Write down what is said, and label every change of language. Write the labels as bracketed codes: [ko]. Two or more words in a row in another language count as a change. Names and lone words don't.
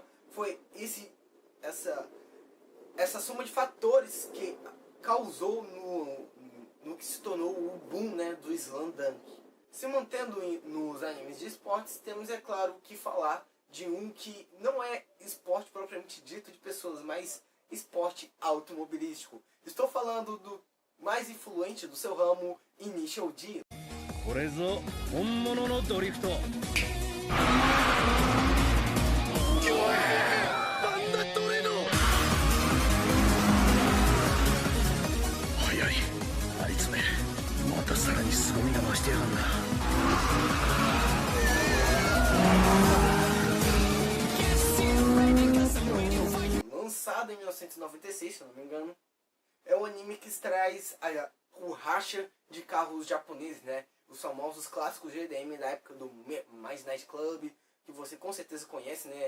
[pt] Foi essa soma de fatores que causou no que se tornou o boom, né, do Slam Dunk. Se mantendo nos animes de esportes, temos, é claro, que falar de um que não é esporte propriamente dito de pessoas, mas esporte automobilístico. Estou falando do mais influente do seu ramo, Initial D. [ja] これぞ本物のドリフト。早い、あいつめまたさらに凄みが増してやがんな。 [pt] Lançado em 1996, se eu não me engano, é o anime que traz o racha de carros japoneses, né? Os famosos clássicos GDM da época do Mais Night Club, que você com certeza conhece, né?